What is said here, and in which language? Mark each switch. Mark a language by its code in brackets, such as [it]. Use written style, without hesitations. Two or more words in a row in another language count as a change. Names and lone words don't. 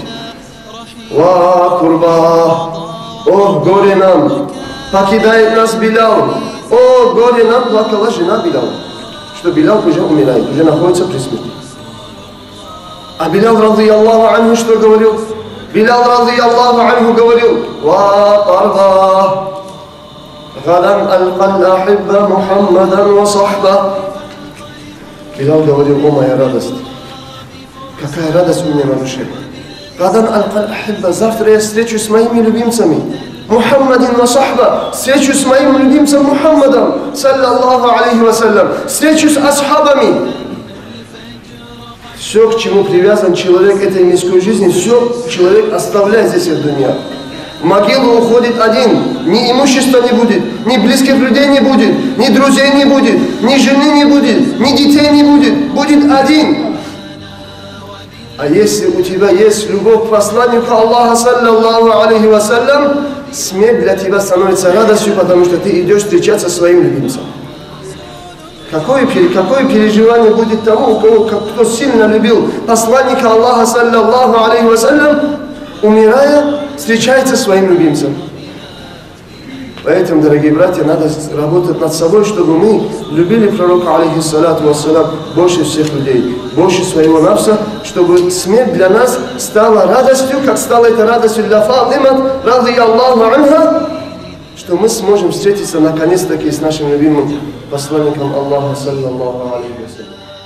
[ar] «وا كرباه, [ru] ох, горе нам, покидает нас Билал, о, горе нам», плакала жена Билала, что Билал уже умирает, уже находится при смерти. А Билал, [ar] رضي الله عنه, [ru] что говорил? Билал, [ar] رضي الله عنه, говорил: «واطرباه غدا ألقى الأحبة محمدا وصحبه». [ru] Билал говорил: «О, моя радость, какая радость у меня на душе. [ar] غدا ألقى الأحبة, [ru] завтра я встречусь с моими любимцами. [ar] محمدا وصحبه, [ru] встречусь с моим любимцем Мухаммадом, [ar] صلى الله عليه وسلم, [ru] встречусь с асхабами». Все, к чему привязан человек этой мирской жизни, все человек оставляет здесь в дуне. В могилу уходит один, ни имущества не будет, ни близких людей не будет, ни друзей не будет, ни жены не будет, ни детей не будет, будет один. А если у тебя есть любовь к посланнику Аллаха, [ar] صلى الله عليه وسلم, [ru] смерть для тебя становится радостью, потому что ты идешь встречаться со своим любимцем. Какое переживание будет тому, кто сильно любил посланника Аллаха, [ar] صلى الله عليه وسلم, [ru] умирая, встречается со своим любимцем. Поэтому, дорогие братья, надо работать над собой, чтобы мы любили пророка, [ar] عليه الصلاة والسلام, [ru] больше всех людей, больше своего нафса, чтобы смерть для нас стала радостью, как стала это радостью для Фатима, [ar] رضي الله عنها, [ru] что мы сможем встретиться наконец-таки с нашим любимым посланником Аллаха, [ar] صلى الله عليه وسلم.